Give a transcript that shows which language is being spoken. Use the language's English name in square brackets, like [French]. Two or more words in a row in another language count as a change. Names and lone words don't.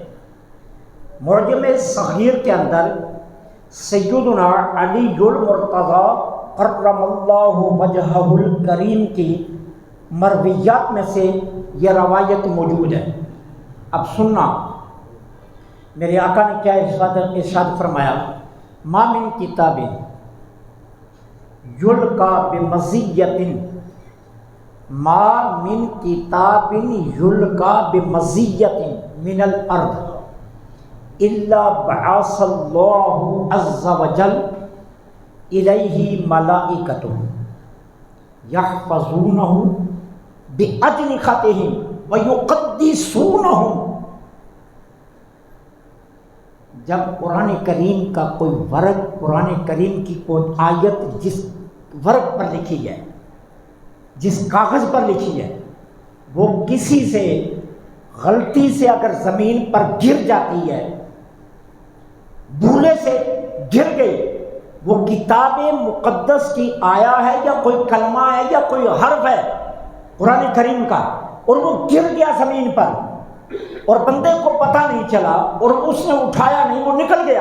[Urdu] معجم صغیر کے اندر سیدنا علی المرتضیٰ [Arabic] کرم اللہ وجہہ الکریم [Urdu] کی مرویات میں سے یہ روایت موجود ہے۔ اب سننا میرے آقا نے کیا ارشاد فرمایا، [Arabic] ما من کتاب یلقا بمزیۃ، ما من کتاب یلقا بمزیۃ من الارض الا بعث اللہ عز وجل الیہ ملائکۃ یحفظونہ بأجنحتہم ویقدسونہم۔ [Urdu] جب قرآن کریم کا کوئی ورق، قرآن کریم کی کوئی آیت جس ورق پر لکھی ہے، جس کاغذ پر لکھی ہے، وہ کسی سے غلطی سے اگر زمین پر گر جاتی ہے، بھولے سے گر گئی، وہ کتاب مقدس کی آیا ہے یا کوئی کلمہ ہے یا کوئی حرف ہے قرآن کریم کا، اور وہ گر گیا زمین پر اور بندے کو پتہ نہیں چلا اور اس نے اٹھایا نہیں، وہ نکل گیا۔